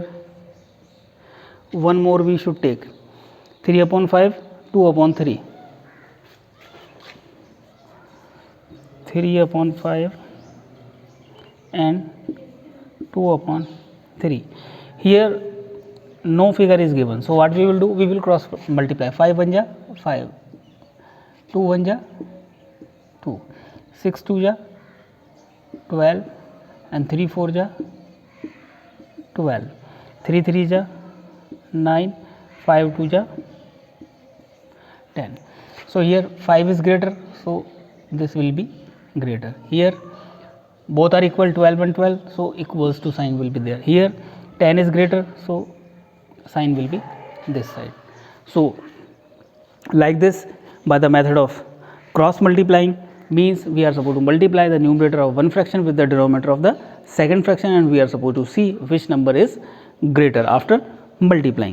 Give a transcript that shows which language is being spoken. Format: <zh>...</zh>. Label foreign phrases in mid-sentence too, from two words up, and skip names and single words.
<en>One more we should take, 3 upon 5, 2 upon 3, 3 upon 5 and 2 upon 3. Here no figure is given, so what we will do, we will cross multiply. 5 1 ja 5, 2 1 ja 2, 6 2 ja 12 and 3 4 ja 12, 3 3 ja 9, 5 2 ja 10. So here 5 is greater, so this will be greater. Here both are equal, 12 and 12, so equals to sign will be there. Here 10 is greater, so sign will be this side. So like this, by the method of cross multiplying, means we are supposed to multiply the numerator of one fraction with the denominator of the second fraction and we are supposed to see which number is greater after multiplying.</en>